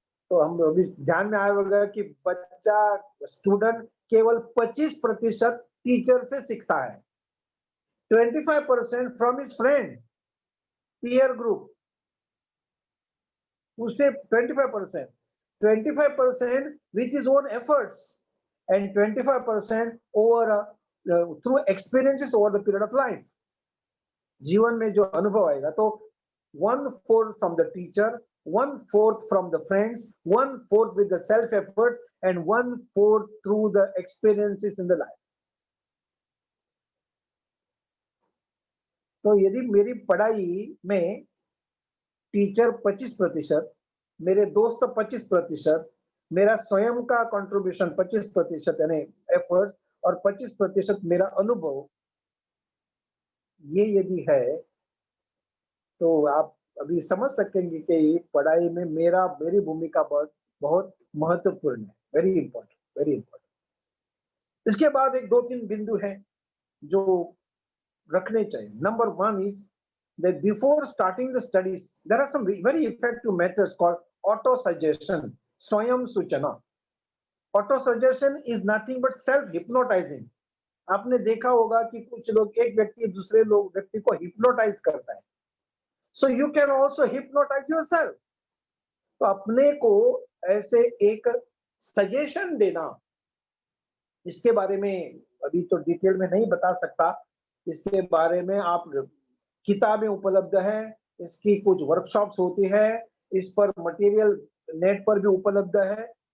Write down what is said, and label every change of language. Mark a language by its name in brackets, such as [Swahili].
[Hindi] तो हम अभी ध्यान में आया होगा कि बच्चा, स्टूडेंट केवल 25% टीचर से सीखता है, [English] 25% from his friend, peer group, उससे 25% with his own efforts, and 25% over through experiences over the period of life. [Hindi] जीवन में जो अनुभव आएगा, तो [English] 1/4 from the teacher, 1/4 from the friends, 1/4 with the self efforts, and 1/4 through the experiences in the life. [Hindi] तो यदि मेरी पढ़ाई में टीचर 25%, मेरे दोस्त 25%, मेरा स्वयं का कंट्रीब्यूशन 25% यानी एफर्ट्स, और 25% मेरा अनुभव, ये यदि है, तो आप अभी समझ सकेंगे कि पढ़ाई में मेरी भूमिका बहुत बहुत महत्वपूर्ण है, [English] Very important, very important. [Hindi] इसके बाद एक 2-3 बिंदु हैं जो रखने चाहिए। [English] Number 1 is that before starting the studies, there are some very effective methods called auto suggestion, swayam suchana. Auto suggestion is nothing but self hypnotizing. [Hindi] आपने देखा होगा कि कुछ लोग, एक व्यक्ति दूसरे लोग व्यक्ति को हिप्नोटाइज करता है, [English] so you can also hypnotize yourself. [Hindi] तो अपने को ऐसे एक सजेशन देना, इसके बारे में अभी तो डिटेल में नहीं बता सकता, इसके बारे में आप किताबें उपलब्ध है, इसकी कुछ वर्कशॉप्स होती है, इस पर मटेरियल नेट पर भी उपलब्ध है।